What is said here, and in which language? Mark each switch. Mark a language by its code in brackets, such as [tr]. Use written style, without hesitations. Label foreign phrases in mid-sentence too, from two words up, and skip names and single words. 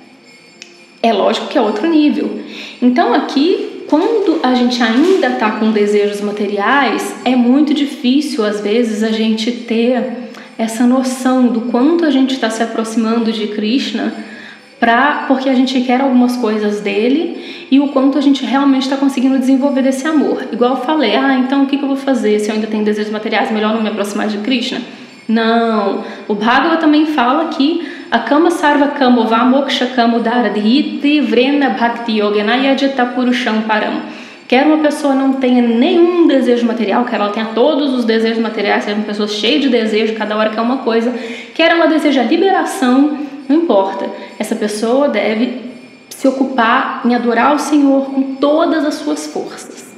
[pt] É lógico que é outro nível. Então aqui, quando a gente ainda está com desejos materiais, é muito difícil às vezes a gente ter essa noção do quanto a gente está se aproximando de Krishna porque a gente quer algumas coisas dele e o quanto a gente realmente está conseguindo desenvolver desse amor. Igual eu falei, então o que eu vou fazer se eu ainda tenho desejos materiais? Melhor não me aproximar de Krishna? Não, o Bhagavad também fala que [sa] a kama sarva kamo va moksha kamo daradhiti vrena bhakti yogena yajita purusham param. [pt] Quer uma pessoa não tenha nenhum desejo material, quer ela tenha todos os desejos materiais, seja uma pessoa cheia de desejo, cada hora quer uma coisa, quer ela deseja liberação, não importa. Essa pessoa deve se ocupar em adorar o Senhor com todas as suas forças.